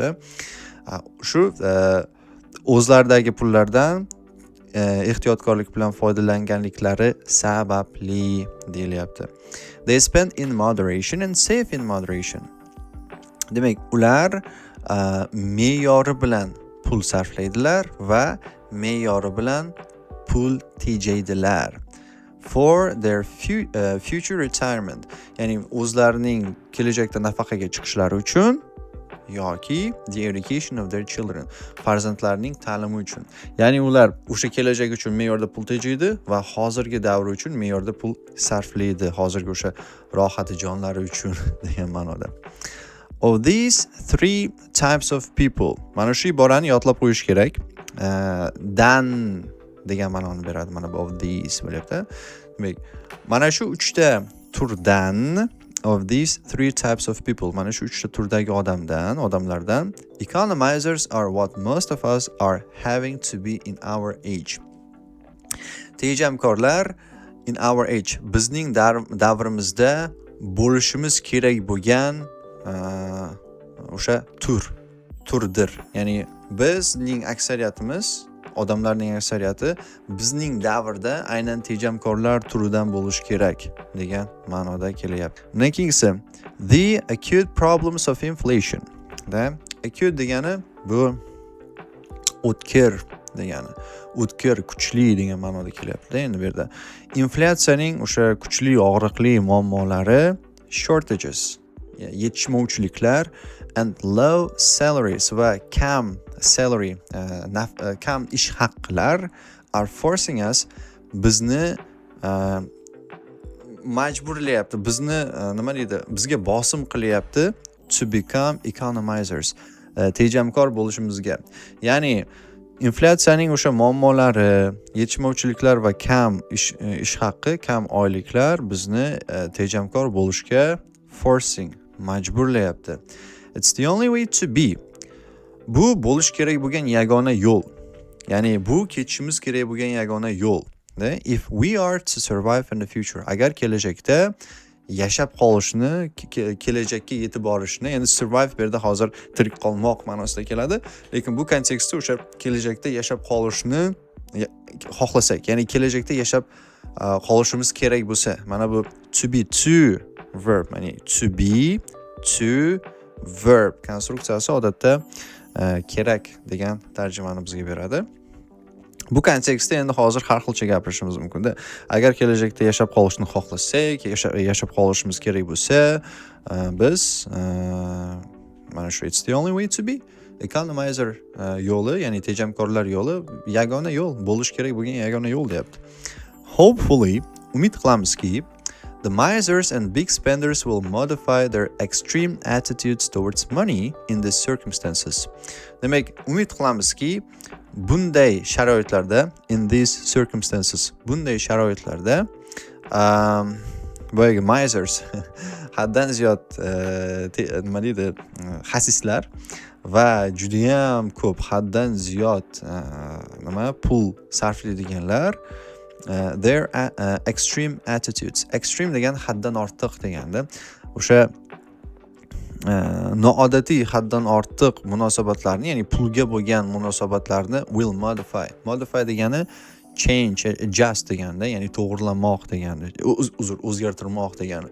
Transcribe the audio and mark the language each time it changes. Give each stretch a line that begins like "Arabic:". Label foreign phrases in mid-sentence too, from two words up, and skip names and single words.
Uzbek: Shu o'zlaridagi pullardan ehtiyotkorlik bilan foydalanganliklari sababli deyilyapti.
English: They spend in moderation and save in moderation.
Uzbek: Demak, ular me'yori bilan pul sarflaydilar va me'yori bilan pul tejaydilar.
English: For their future retirement,
Uzbek: ya'ni o'zlarining kelajakda nafaqaga chiqishlari uchun yoki
English: the education of their children,
Uzbek: farzandlarining ta'limi uchun. Ya'ni ular o'sha kelajak uchun me'yorda pul tejaydi va hozirgi davr uchun me'yorda pul sarflaydi, hozirgi o'sha rohati jonlari uchun degan ma'noda.
English: Of these three types of people,
Uzbek: mana shu iborani yodlab qo'yish kerak. Dan degan ma'noni beradi. Mana bu
English: of these
Uzbek: bo'lyapti. Demak, mana shu 3 ta turdan,
English: of these three types of people,
Uzbek: mana shu 3 ta turdagi odamlardan
English: economizers are what most of us are having to be in our age. Tejamkorlar in our age,
Uzbek: bizning davrimizda bo'lishimiz kerak bo'lgan o'sha turdir. Ya'ni bizning aksariyatimiz, odamlarning aksariyati bizning davrda aynan tejamkorlar turidan bo'lish kerak degan ma'noda kelyapti. Undan keyingisi
English: the acute problems of inflation.
Uzbek: Acute degani bu o'tkir degani. O'tkir, kuchli degan ma'noda kelyapti. Endi bu yerda inflyatsiyaning o'sha kuchli, og'riqli muammolari shortages, yetishmovchiliklar
English: and low salaries
Uzbek: va kam salary, kam ish haqqilar
English: are forcing us,
Uzbek: bizni majburlayapti, bizni nima deydi, bizga bosim qilyapti
English: to become economizers,
Uzbek: tejamkor bo'lishimizga. Ya'ni inflyatsiyaning o'sha muammolari, yetishmovchiliklar va kam ish haqqi, kam oyliklar bizni tejamkor bo'lishga forcing, majburlayapti.
English: It's the only way to be.
Uzbek: Bu bo'lish kerak bo'lgan yagona yo'l. Ya'ni bu ketishimiz kerak bo'lgan yagona yo'l.
English: If we are to survive in the future,
Uzbek: agar kelajakda yashab qolishni, kelajakka yetib borishni, ya'ni survive bu yerda hozir tirik qolmoq ma'nosida keladi, lekin bu kontekstda o'sha kelajakda yashab qolishni xohlasak, ya'ni kelajakda yashab qolishimiz kerak bo'lsa, mana bu
English: to be to verb,
Uzbek: ya'ni
English: to be to verb
Uzbek: konstruksiyasi odatda kerak degan tarjimani bizga beradi. Bu kontekstda endi hozir har xilcha gapirishimiz mumkin-da. Agar kelajakda yashab qolishni xohlasak, yashab qolishimiz kerak bo'lsa, biz mana shu
English: it's the only way to be,
Uzbek: economizer yo'li, ya'ni tejamkorlar yo'li yagona yo'l, bo'lish kerak bo'lgan yagona yo'l deyapti. Hopefully, umid qilamizki,
English: the misers and big spenders will modify their extreme attitudes towards money in these circumstances.
Uzbek: Demak, umid qilamizki, bunday sharoitlarda,
English: in these circumstances,
Uzbek: bunday sharoitlarda boyagi misers, haddan ziyod nima deydi, xasislar va judayam ko'p haddan ziyod nima pul sarflaydiganlar
English: their extreme attitudes.
Uzbek: Extreme degan haddan ortiq deganda o'sha noodatiy haddan ortiq munosabatlarni, ya'ni pulga bo'lgan munosabatlarni
English: will modify.
Uzbek: Modify degani
English: change, adjust
Uzbek: deganda, ya'ni to'g'rilamoq degani, o'zgartirmoq degani.